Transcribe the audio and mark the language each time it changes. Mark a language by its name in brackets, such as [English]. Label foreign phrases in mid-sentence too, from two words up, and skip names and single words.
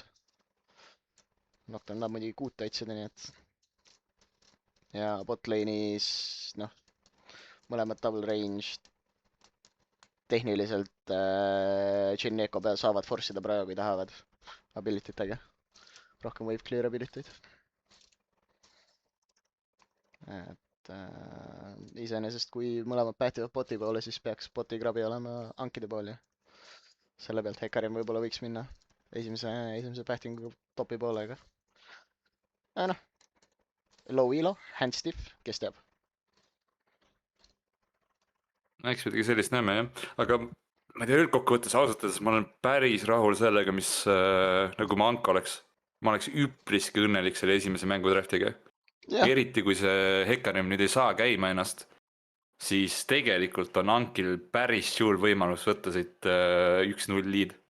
[Estonian] Nocturne tahab muidugi 6 otsida, nii et. Ja botlane'is, noh, mõlemad [English] double range. [Estonian] Tehniliselt Chinneko peal saavad force'ida praegu, kui tahavad. Ability tega. Rohkem [English] wave clear ability'd. [Estonian] et iseenesest kui mõlemad päätivad boti poole, siis peaks boti krabi olema ankide pool ja selle pealt Hekarim võib-olla võiks minna esimese päätingu topi poole, aga noh, [English] low elo, hand stiff, [Estonian] kes teab. Eks midagi sellist näeme jah, aga ma ei tea, üldkokkuvõttes ausalt öeldes ma olen päris rahul sellega, mis nagu ma Anka oleks. Ma oleks üpriski õnnelik selle esimese mängu draftiga. Jah, Eriti kui see Hekarim nüüd ei saa käima ennast, siis tegelikult on Ankil päris suur võimalus võtta siit 1-0 lead.